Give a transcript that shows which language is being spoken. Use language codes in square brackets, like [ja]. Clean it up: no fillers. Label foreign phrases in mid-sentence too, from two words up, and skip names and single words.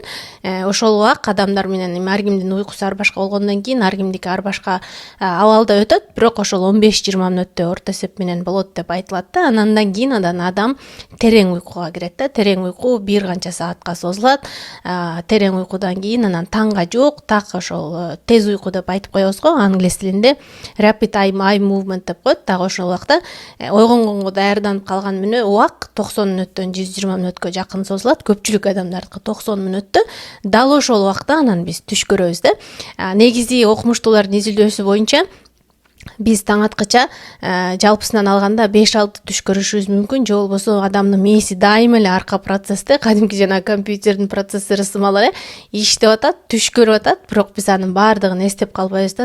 [ky] Ошол убак адамдар менен ар кимдин уйкусу ар башка болгондон кийин ар кимдики ар башка абалда өтөт, бирок ошол 15-20 мүнөттө орто эсеп менен болот деп айтылат да. Андан кийин адам терең уйкуга кирет да. Терең уйку бир канча саатка созулат. Терең уйкудан кийин анан таңга жук, так ошол тез уйку деп айтып коебуз го, англис тилинде [en] rapid eye movement [ky] деп коет. Дагы ошол убакта ойгонгонго даярданып калган убак 90 мүнөттөн 120 мүнөткө жакын созулат. Көпчүлүк адамдардыкы 90 мүнөттө. Дал ошол убакта анан биз түш көрөбүз да. Негизи окумуштуулардын изилдөөсү боюнча биз таң аткыча жалпысынан алганда 5-6 түш көрүшүбүз мүмкүн, же болбосо адамдын мээси дайыма эле арка процессте, кадимки жана компьютердин процессори сымал эле иштеп атат, түш көрүп атат, бирок биз анын баардыгын эстеп калбайбыз да.